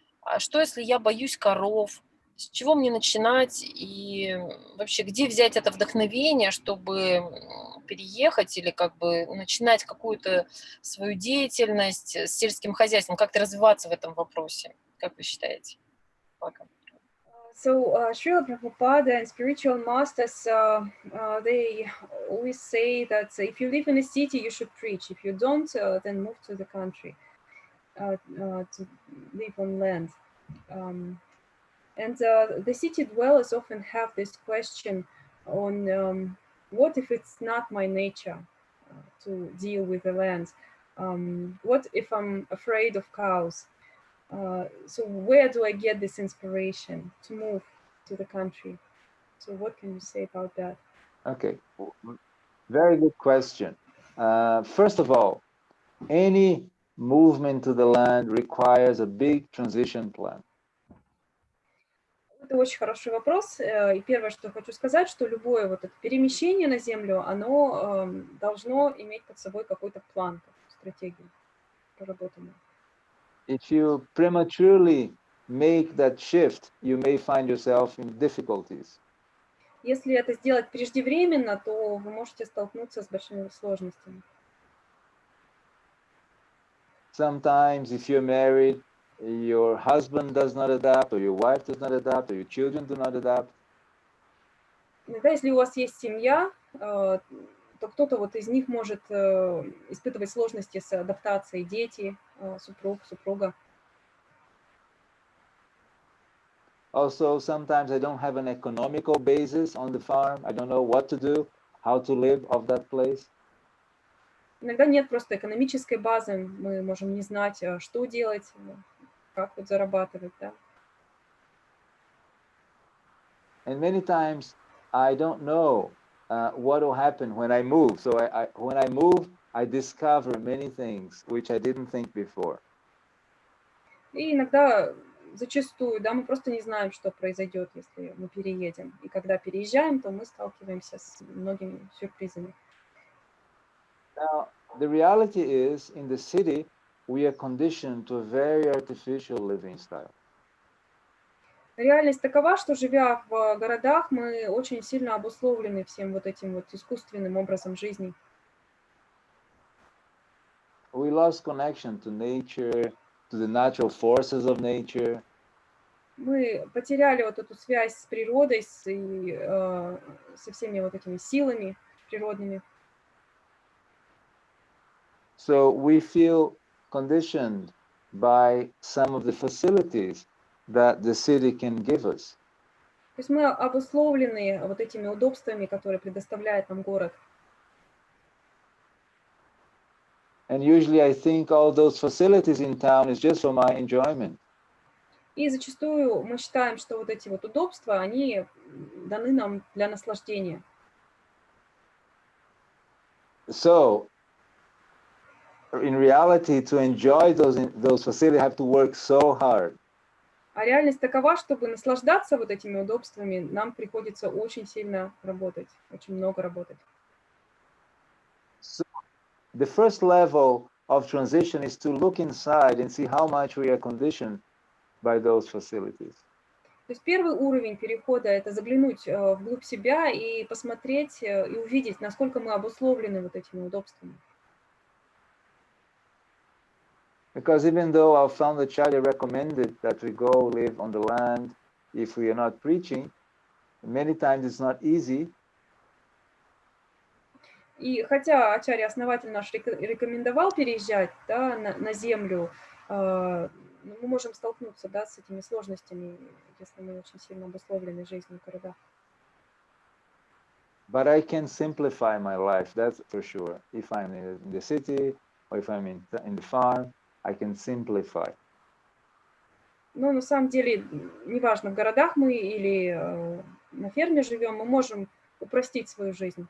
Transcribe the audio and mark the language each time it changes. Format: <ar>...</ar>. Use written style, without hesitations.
<ru>А что, если я боюсь коров? С чего мне начинать? И вообще, где взять это вдохновение, чтобы переехать или как бы начинать какую-то свою деятельность с сельским хозяйством, как-то развиваться в этом вопросе? Как вы считаете? Пока.</ru> <en>So, Srila Prabhupada and spiritual masters, they always say that if you live in a city, you should preach. If you don't, then move to the country to live on land. And the city dwellers often have this question on what if it's not my nature to deal with the land? What if I'm afraid of cows? So where do I get this inspiration to move to the country? So what can you say about that? Okay, very good question. First of all, any movement to the land requires a big transition plan.</en> <ru>Это очень хороший вопрос. И первое, что хочу сказать, что любое вот это перемещение на землю, оно должно иметь под собой какой-то план, стратегию проработанную.</ru> <en>If you prematurely make that shift, you may find yourself in difficulties.</en> <ru>Если это сделать преждевременно, то вы можете столкнуться с большими сложностями.</ru> <en>Sometimes, if you're married, your husband does not adapt, or your wife does not adapt, or your children do not adapt.</en> <ru>Иногда, если у вас есть семья, то кто-то вот из них может испытывать сложности с адаптацией, дети, супруг, супруга.</ru> <en>Also, sometimes I don't have an economical basis on the farm. I don't know what to do, how to live off that place.</en> <ru>Иногда нет просто экономической базы, мы можем не знать, что делать, как вот зарабатывать, да.</ru> <en>And many times I don't know what will happen when I move. So when I move, I discover many things which I didn't think before.</en> <ru>И иногда, зачастую, да, мы просто не знаем, что произойдет, если мы переедем. И когда переезжаем, то мы сталкиваемся с многими сюрпризами.</ru> <en>Now, the reality is, in the city, we are conditioned to a very artificial living style.</en> <ru>Реальность такова, что, живя в городах, мы очень сильно обусловлены всем вот этим вот искусственным образом жизни.</ru> <en>We lost connection to nature, to the natural forces of nature.</en> <ru>Мы потеряли вот эту связь с природой, со всеми вот этими силами природными.</ru> <en>So we feel conditioned by some of the facilities that the city can give us.</en> <ru>То есть мы обусловлены вот этими удобствами, которые предоставляет нам город.</ru> <en>And usually I think all those facilities in town is just for my enjoyment.</en> <ru>И зачастую мы считаем, что вот эти вот удобства, они даны нам для наслаждения.</ru> <en>So, in reality, to enjoy those facilities, I have to work so hard.</en> <ru>А реальность такова, чтобы наслаждаться вот этими удобствами, нам приходится очень сильно работать, очень много работать.</ru> <en>So, the first level of transition is to look inside and see how much we are conditioned by those facilities.</en> <ru>То есть первый уровень перехода – это заглянуть вглубь себя и посмотреть и увидеть, насколько мы обусловлены вот этими удобствами.</ru> <en>Because even though our founder Charlie recommended that we go live on the land if we are not preaching, many times it's not easy.</en> <ru>И хотя Ачарья, основатель наш, рекомендовал переезжать, да, на землю, мы можем столкнуться, да, с этими сложностями, если мы очень сильно обусловлены жизнью в городах.</ru> <en>But I can simplify my life, that's for sure. If I'm in the city or if I'm in the farm, I can simplify.</en> <ru>Но на самом деле, неважно, в городах мы или на ферме живем, мы можем упростить свою жизнь.</ru>